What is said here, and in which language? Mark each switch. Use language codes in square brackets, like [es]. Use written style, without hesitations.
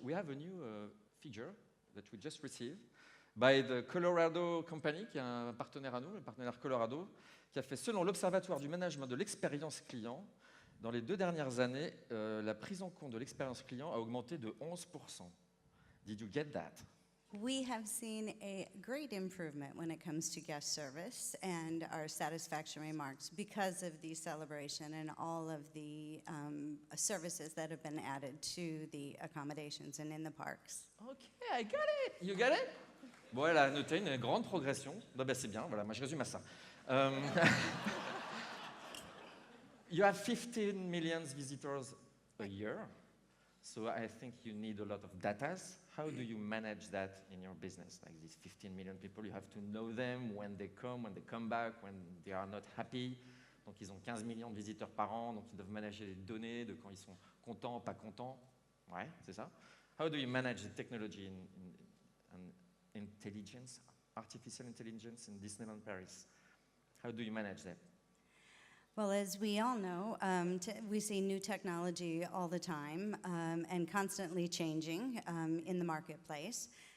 [en] We have a new figure that we just received by the Colorado Company, [fr] qui est un partenaire à nous, le partenaire Colorado, qui a fait, selon l'Observatoire du management de l'expérience client, dans les 2 dernières années, la prise en compte de l'expérience client a augmenté de 11%. [en] Did you get that? We have seen a great improvement when it comes to guest service and our satisfaction remarks because of the celebration and all of the services that have been added to the accommodations and in the parks. Ok, I got it. You got it? [fr] Bon, elle a noté une grande progression. Bah, c'est bien, voilà, moi je résume à ça. [en] You have 15 million visitors a year, so I think you need a lot of data. How do you manage that in your business? Like these 15 million people, you have to know them when they come back, when they are not happy. [fr] Donc ils ont 15 millions de visiteurs par an, donc ils doivent manager les données de quand ils sont contents, pas contents. Ouais, c'est ça. [en] How do you manage the technology in intelligence, artificial intelligence in Disneyland Paris? How do you manage that? Well, as we all know, we see new technology all the time and constantly changing in the marketplace.